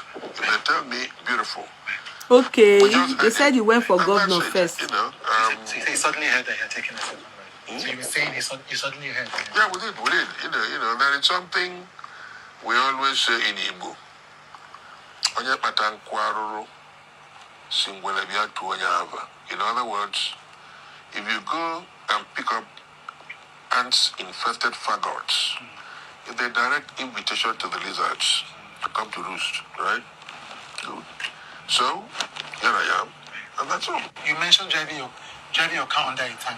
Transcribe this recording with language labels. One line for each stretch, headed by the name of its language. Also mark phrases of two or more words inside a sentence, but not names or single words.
English: If they tell me, beautiful. Okay, they said you went for governor first. You know, so you suddenly heard that you had taken a second wife. So you were saying you suddenly heard that. Yeah, we did. You know, there is something we always say in Igbo.
Igbo: Onye patankwaruru singwelebia tu onye ava.
English: In other words, if you go and pick up ants-infested faggots, it's a direct invitation to the lizards to come to roost, right? Good. So, here I am, and that's all. You mentioned driving your car under a tank.